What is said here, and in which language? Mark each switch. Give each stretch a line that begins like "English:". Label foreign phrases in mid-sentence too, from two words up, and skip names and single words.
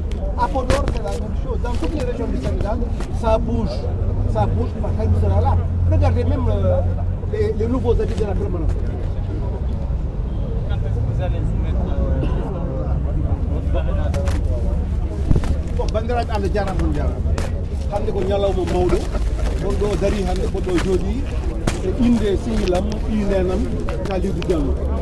French: À Podor, c'est la même chose. Dans toutes les régions du Sénégal, ça bouge. Ça bouge, parce qu'elle sera là. Regardez même les nouveaux habits de la permanence. Quand est-ce que vous allez soumettre votre parrainage? Bon,
Fula: bandiraɓe Allah jarama on jarama. Hande ko ñalawma mawɗo, gonɗo dari hande ko ɗo jooɗi e inde sehilam ɗi nenam Kalidou Diallo.